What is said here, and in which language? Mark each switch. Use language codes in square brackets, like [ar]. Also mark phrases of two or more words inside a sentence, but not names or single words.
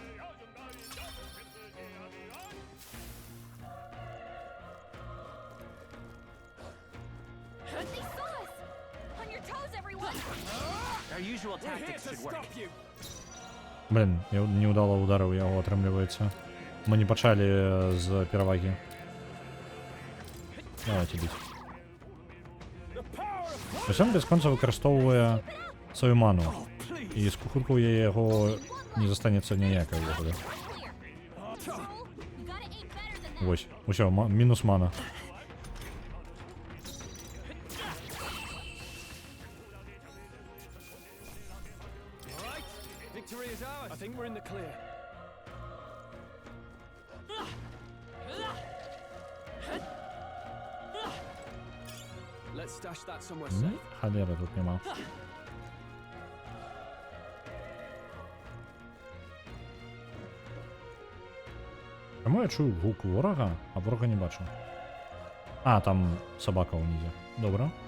[en] They saw us! On your toes, everyone! Our usual tactics should work. [be] Блин, я неудало ударыў яго, атрымліваецца. Мы не пачалі з перавагі. Давайте біць. Усё бясконца выкарыстоўвае сваю ману. І з хутка ў яго не застанецца ніякай ўвогуле. Вось, усё, мінус мана. [en] I think we're in the clear. Let's stash that somewhere safe. [be] Халера тут нема. Чаму я чую гук ворага, а ворага не бачу? А, там сабака ўнізе. Добра.